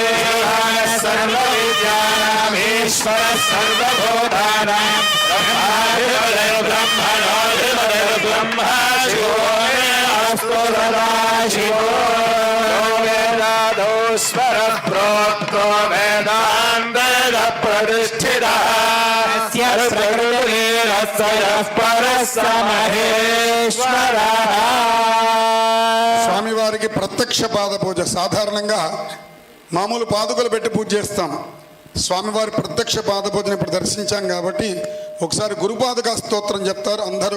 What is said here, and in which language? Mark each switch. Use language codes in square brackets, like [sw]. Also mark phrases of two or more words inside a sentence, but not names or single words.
[sa] सर्वविद्यानामीश्वरः सर्वभूतानां ब्रह्मणोऽधिपतिर्ब्रह्मा शिवो मे अस्तु सदा शिवो वेदादोस्वरः प्रोक्तो वेदान्तेन प्रतिष्ठितः परः स महेश्वरः [te] స్వామివారికి ప్రత్యక్ష పాద పూజ. సాధారణంగా మామూలు పాదుకలు పెట్టి పూజ చేస్తాం. స్వామివారి ప్రత్యక్ష పాద పూజను ఇప్పుడు దర్శించాం కాబట్టి ఒకసారి గురుపాదుకా స్తోత్రం చెప్తారు అందరూ.